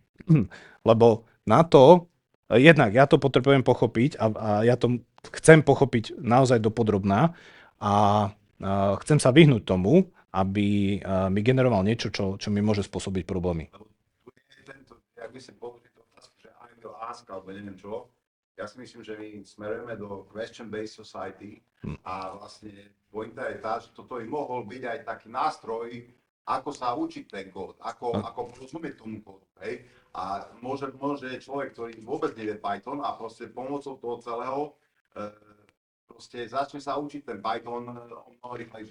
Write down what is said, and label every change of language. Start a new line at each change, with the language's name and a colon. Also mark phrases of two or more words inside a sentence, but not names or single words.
Slovak: Lebo na to, jednak ja to potrebujem pochopiť a ja to chcem pochopiť naozaj dopodrobná a chcem sa vyhnúť tomu, aby mi generoval niečo, čo mi môže spôsobiť problémy. Jak by si použiť otázku, že
English: I will ask,
Slovak: alebo neviem čo, ja si myslím, že my smerujeme do
English: question-based society
Slovak: a vlastne pointa je tá, že toto by mohol byť aj taký nástroj, ako sa učiť ten kód, ako rozumieť tomu kódu, hej? A môže človek, ktorý vôbec nevie Python a proste pomocou toho celého proste začne sa učiť ten Python o mnoho rýchlejšie.